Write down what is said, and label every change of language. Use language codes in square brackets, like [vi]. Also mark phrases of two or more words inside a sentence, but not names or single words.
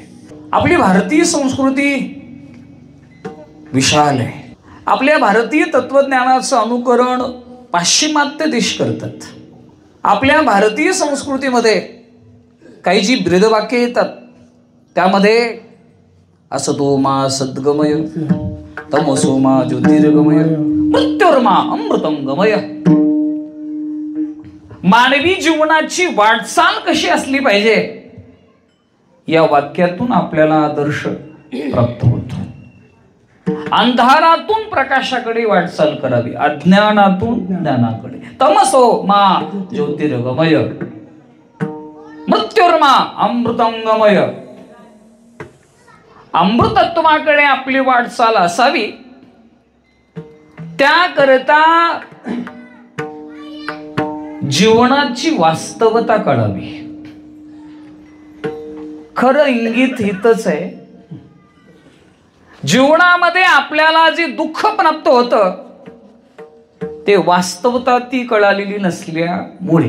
[mr] आपली भारतीय संस्कृती विशाल आहे. आपल्या भारतीय तत्वज्ञानाचं अनुकरण पाश्चिमात्य देश करतात. आपल्या भारतीय संस्कृतीमध्ये काही जी ब्रीदवाक्ये येतात त्यामध्ये [sa] असतो मा सद्गमय तमसो मा ज्योतिर्गमय मृत्युर्मा अमृतं गमय. [mr] मानवी जीवनाची वाटचाल कशी असली पाहिजे या वाक्यातून आपल्याला आदर्श प्राप्त होतो. अंधारातून प्रकाशाकडे वाटचाल करावी, अज्ञानातून ज्ञानाकडे. [sa] तमसो मा ज्योतिर्गमय, मृत्युर्मा अमृतंगमय. [mr] अमृतत्वाकडे आपली वाटचाल असावी. त्याकरता जीवनाची वास्तवता कळावी. खरं इंगित हितच आहे, जीवनामध्ये आपल्याला जे दुःख प्राप्त होतं ते वास्तवता ती कळालेली नसल्यामुळे.